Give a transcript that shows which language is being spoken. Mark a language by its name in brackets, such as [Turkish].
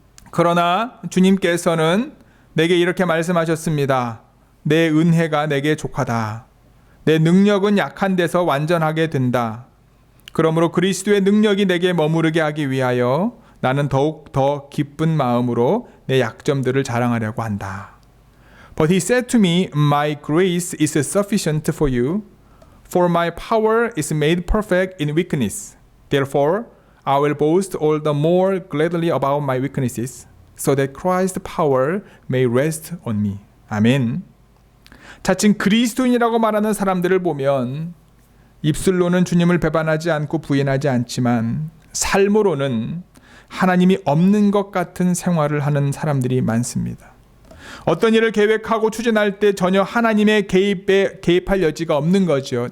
[Korean] 그러나 주님께서는 내게 이렇게 말씀하셨습니다. 내 은혜가 내게 족하다. 내 능력은 약한 데서 완전하게 된다. 그러므로 그리스도의 능력이 내게 머무르게 하기 위하여 나는 더욱 더 기쁜 마음으로 내 약점들을 자랑하려고 한다. [English] But he said to me, My grace is sufficient for you, for my power is made perfect in weakness. Therefore, I will boast all the more gladly about my weaknesses, so that Christ's power may rest on me. [Korean] 아멘. 자칭 그리스도인이라고 말하는 사람들을 보면 입술로는 주님을 배반하지 않고 부인하지 않지만 삶으로는 하나님이 없는 것 같은 생활을 하는 사람들이 많습니다. 어떤 일을 계획하고 추진할 때 전혀 하나님의 개입할 여지가 없는 거죠.